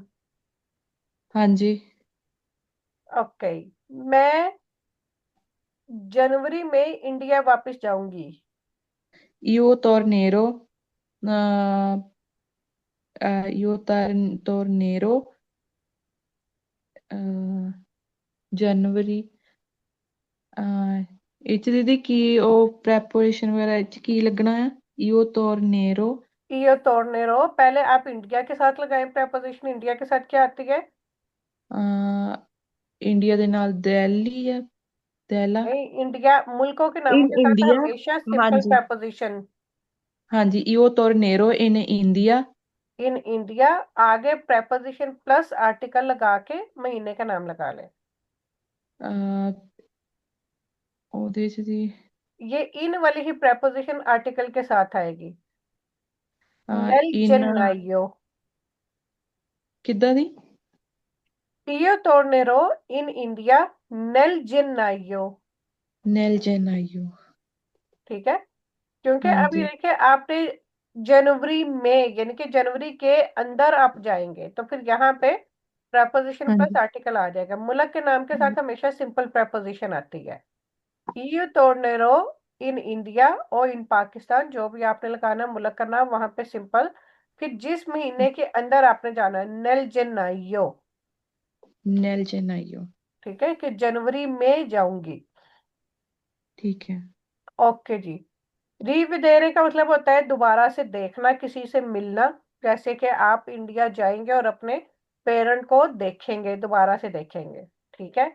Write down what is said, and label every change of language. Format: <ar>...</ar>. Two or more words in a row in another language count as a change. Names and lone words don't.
<hi>हाँ जी। ओके। मैं जनवरी में इंडिया वापस जाऊंगी।</hi> <it>io tornerò uh, io tornerò</it> <pa>जनवरी ਇਹ 'ਚ ਦੀਦੀ ਕੀ ਉਹ preparation ਵਗੈਰਾ ਇਹ 'ਚ ਕੀ ਲੱਗਣਾ ਹੈ?</pa> <it>io tornerò</it> <hi>ईयो तोड़ने रहो, पहले आप इंडिया के साथ लगाएं प्रपोजिशन। इंडिया के साथ क्या आती है? इंडिया</hi> <pa>ਦੇ ਨਾਲ</pa> <hi>दिल्ली है, दहला। नहीं, इंडिया मुल्कों के नामों इन के साथ इंडिया। हमेशा हाँ सिंपल जी। प्रपोजिशन। हाँ जी,</hi> <it>io tornerò in India। in India,</it> <hi>आगे प्रपोजिशन प्लस आर्टिकल लगा के महीने का नाम लगा ले।</hi> <pa>अह, ਉਹਦੇ 'ਚ जी</pa> <hi>ये इन वाली ही प्रपोजिशन आर्टिकल के साथ आएगी।</hi> <it>नल इन चेन्नईयो।</it> <pa>ਕਿੱਦਾਂ ਦੀ?</pa> <it>ईयो tornero in India nel gennaio। nel gennaio।</it> <hi>ठीक है, क्योंकि हाँ अभी जी। देखिए आपने जनवरी में, यानी कि जनवरी के अंदर आप जाएंगे, तो फिर यहाँ पे प्रपोजिशन हाँ प्लस जी। आर्टिकल आ जाएगा। मुल्क के नाम के साथ हमेशा सिंपल प्रपोजिशन आती है।</hi> <it>io tornerò in India</it> <hi>और</hi> <it>in Pakistan,</it> <hi>जो भी आपने लगाना मुल्क का नाम वहां पे सिंपल। फिर जिस महीने के अंदर आपने जाना है</hi> <it>nel gennaio. nel gennaio।</it> <hi>ठीक है, कि जनवरी में जाऊंगी। ठीक है। ओके जी। रिविदेरे का मतलब होता है दोबारा से देखना, किसी से मिलना। जैसे कि आप इंडिया जाएंगे और अपने पेरेंट को देखेंगे, दोबारा से देखेंगे। ठीक है।</hi>